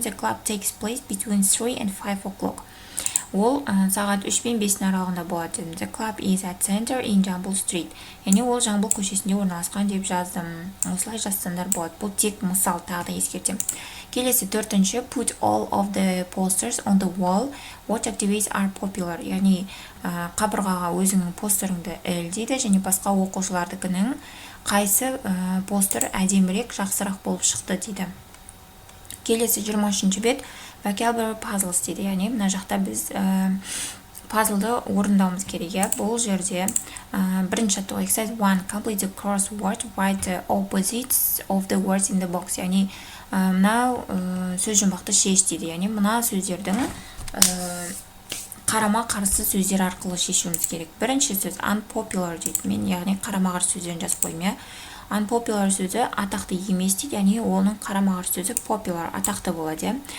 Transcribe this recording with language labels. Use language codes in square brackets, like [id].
[en] The club takes place between 3 and 5 o'clock. [kk] Ол сағат 3 пен 5 аралығында болады. [en] The club is at center in Жамбыл Street. [kk] Яғни ол Жамбыл көшесінде орналасқан деп жаздым. Осылай жазсаңдар болады. Бұл тек мысал, тағы да ескертем. Келесі 4-ші [en] put all of the posters on the wall. What activities are popular? [kk] Яғни қабырғаға өзіңнің постеріңді іл дейді, және басқа оқушылардыкінің қайсы постер әдемірек, жақсырақ болып шықты дейді. Келесі 23-ші бет [en] vocabulary puzzles [kk] дейді. Яғни мына жақта біз пазлды орындауымыз керек. Бұл жерде бірінші жаттығу [en] exercise 1 complete the crossword, write the opposites of the words in the box. [kk] Яғни мынау сөз жұмбақты шеш дейді. Яғни мына сөздердің қарама қарсы сөздер арқылы шешуіміз керек. Бірінші сөз unpopular дейді. Мен яғни қарама қарсы сөздерін жазып қойдым. Unpopular сөзі атақты емес дейді, яғни оның қарама қарсы сөзі popular, атақты болады.